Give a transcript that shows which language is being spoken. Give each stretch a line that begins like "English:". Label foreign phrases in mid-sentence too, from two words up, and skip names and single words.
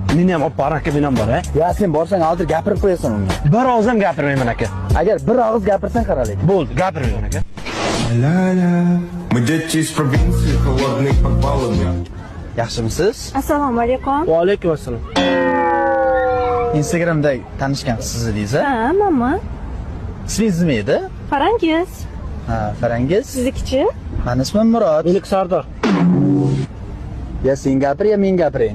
Uzbek: Meni ham olib bor aka, men ham bor, ha. Ya sen borsang hozir gapirib qo'yasan unga. Bir og'iz ham gapirmayman aka. Agar bir og'iz gapirsang qaralik. Bo'ldi, gapirmayman aka.
Russian: Мы дети из провинции, холодные подвалами.
Uzbek: Yaxshimisiz? Assalomu alaykum. Va alaykum assalom. Instagramda tanishgan siz edingiz, a? Ha, manman. Ismingiz nima edi? Farangiz. Ha, Farangiz. Siznikichi? Meni ismim Murod. Meniki Sardor. Ya sen gapir, ya men gapiring.